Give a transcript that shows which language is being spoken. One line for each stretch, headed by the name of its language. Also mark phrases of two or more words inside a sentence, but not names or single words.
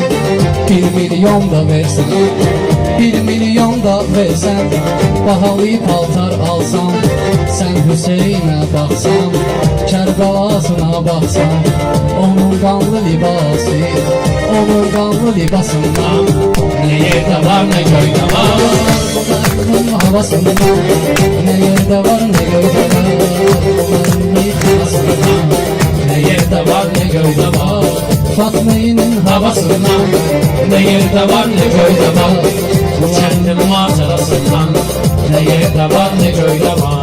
Azerbaijani: 1 milyon da versən, 1 milyon da versən. Bahalı paltar alsan, sən Hüseynə baxsan. Kərbəlasına baxsan, onun qanlı libası, onun qanlı libasından. Ne yerdə var ne göydə var Bunların havasından, ne yerde var ne göydə var. Bunların havasından, Ne yerdə var ne göydə var Fatma'nın havasından
Turkish: Ne yerde var ne köyde var. Bu kentin manzarasından ne yerde var ne köyde var.